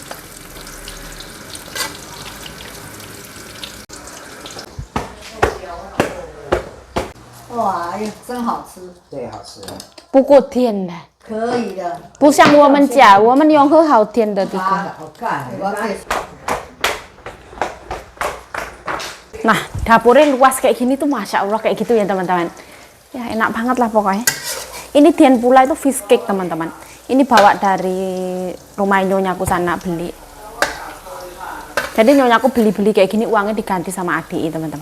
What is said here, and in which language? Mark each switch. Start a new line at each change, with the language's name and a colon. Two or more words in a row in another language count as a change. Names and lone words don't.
Chinese: 哇，哎呀，真好吃，最好吃了。不过甜的，可以的。不像我们家，我们用很好甜的地瓜。好干，
Indonesian: Nah, dapurnya luas kayak gini tuh
Arabic: ما شاء الله
Indonesian: kayak gitu ya teman-teman. Ya enak banget lah pokoknya. Ini Dian pula itu
English: fish cake
Indonesian: teman-teman. Ini bawa dari rumah nyonyaku sana beli. Jadi nyonyaku beli-beli kayak gini, uangnya diganti sama adik teman-teman.